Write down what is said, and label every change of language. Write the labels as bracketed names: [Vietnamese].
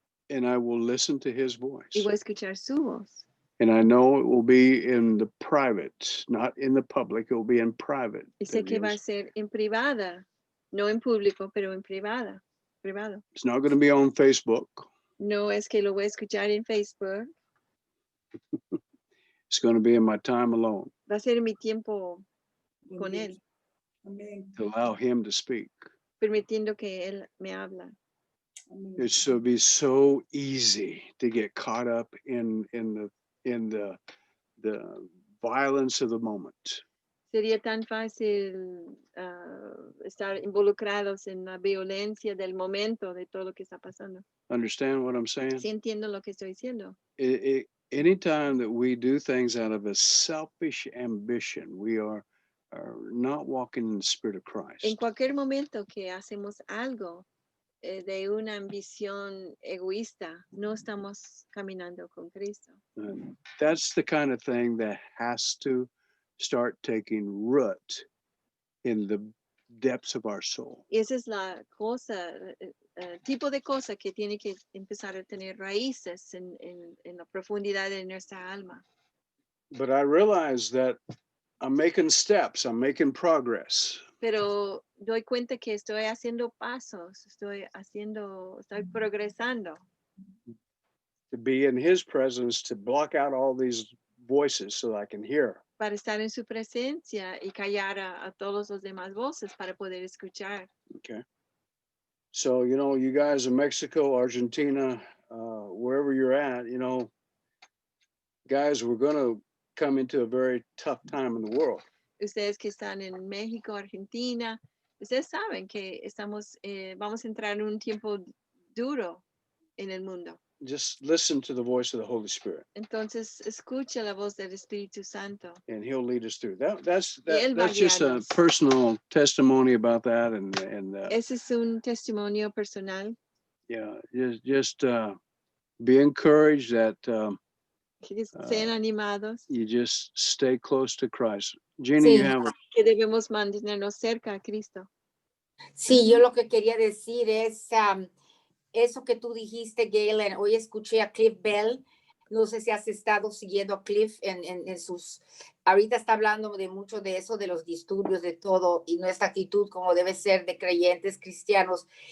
[English] And I will listen to his voice. [Spanish] Y voy a escuchar su voz. [English] And I know it will be in the private, not in the public, it will be in private. [Spanish] Y sé que va a ser en privada, no en público, pero en privado. [English] It's not going to be on Facebook. [Spanish] No es que lo voy a escuchar en Facebook, [English] It's going to be in my time alone [Spanish] va a ser mi tiempo con Dios. Él, Amén. [English] to allow him to speak. [Spanish] permitiendo que Él me habla. Amén. [English] It's to be so easy to get caught up in the violence of the moment. [Spanish] Sería tan fácil estar involucrados en la violencia del momento, de todo lo que está pasando. [English] Understand what I'm saying? [Spanish] Sí entiendo lo que estoy diciendo. [English] Anytime that we do things out of a selfish ambition, we are not walking in the spirit of [Spanish] En [English] Christ. [Spanish] cualquier momento que hacemos algo de una ambición egoísta, no estamos caminando con Cristo. [English] And that's the kind of thing that has to start taking root in the depths of our soul. [Spanish] Y esa es la cosa, tipo de cosa que tiene que empezar a tener raíces en la profundidad de nuestra alma. [English] But I realize that I'm making steps, I'm making progress. [Spanish] Pero doy cuenta que estoy haciendo pasos, estoy progresando. [English] To be in his presence, to block out all these voices so that I can hear [Spanish] para estar en su presencia y callar a todos los demás voces para poder escuchar. [English] Okay. So, you know, you guys in Mexico, Argentina, wherever you're at, you know, guys, we're going to come into a very tough time in the world. [Spanish] Ustedes que están en México, Argentina, ustedes saben que vamos a entrar en un tiempo duro en el mundo. [English] Just listen to the voice of the Holy Spirit, [Spanish] Entonces, escucha la voz del Espíritu Santo. [English] and He'll lead us through. That's [Spanish] él va a [English] just a [Spanish] guiarnos. [English] personal testimony about that, and [Spanish] Ese es un testimonio personal. [English] yeah, just be encouraged that [Spanish] Que sean animados. [English] you just stay close to Christ. Gina, [Spanish] Sí. [English] you have it. [Spanish] Que debemos mantenernos cerca a Cristo. Sí, yo lo que quería decir es eso que tú dijiste, Galen. Hoy escuché a Cliff Bell. No sé si has estado siguiendo a Cliff en sus... Ahorita está hablando de mucho de eso, de los disturbios, de todo, y nuestra actitud como debe ser de creyentes cristianos.